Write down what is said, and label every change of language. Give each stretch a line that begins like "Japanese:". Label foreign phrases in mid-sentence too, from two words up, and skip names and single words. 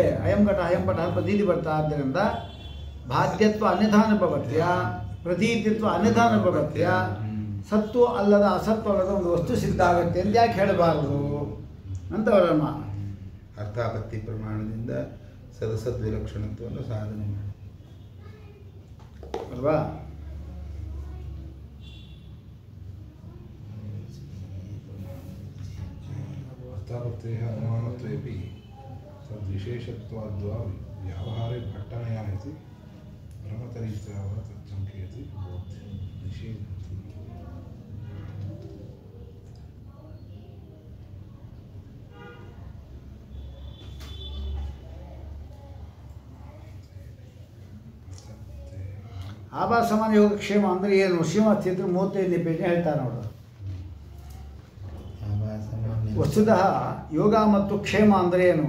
Sanskrit: ಅಯಂ ಘಟ ಅಯಂ ಪಟ
Kannada: ಪ್ರತೀತಿ ಬರ್ತಾ ಆದ್ದರಿಂದ
Sanskrit: ಬಾಧ್ಯತ್ವ ಅನ್ಯಥಾನುಭವತ್ಯ ಪ್ರತೀತಿತ್ವ ಅನ್ಯಥಾನುಭವತ್ಯ ಸತ್ವ
Kannada: ಅಲ್ಲದ ಅಸತ್ವ ಅಲ್ಲದ ಒಂದು ವಸ್ತು ಸಿದ್ಧ ಆಗುತ್ತೆ ಅಂತ ಯಾಕೆ ಹೇಳಬಾರದು ಅಂತ ಅವರಮ್ಮ. ಅರ್ಥಾಪತ್ತಿ ಪ್ರಮಾಣದಿಂದ ಸದಸದ್ ವಿಲಕ್ಷಣತ್ವವನ್ನು ಸಾಧನೆ ಮಾಡಿ ಅಲ್ವಾ?
Sanskrit: अर्थापत्तेः अनुमानत्वेपि तद्विशेषत्वाद्वा व्यावहारे घटनया इति भ्रमतरीत्या वा तज्जङ्कयति निषेधति।
Kannada: ಆಭಾಸಮಾನ ಯೋಗಕ್ಷೇಮ ಅಂದರೆ ಏನು? ಶ್ರೀಮತ್ ಚಿತ್ರ 35ನೇ ಪೇಜ್ ಹೇಳ್ತಾರೆ ನೋಡು. ವಸ್ತುತಃ ಯೋಗ ಮತ್ತು ಕ್ಷೇಮ ಅಂದರೆ ಏನು?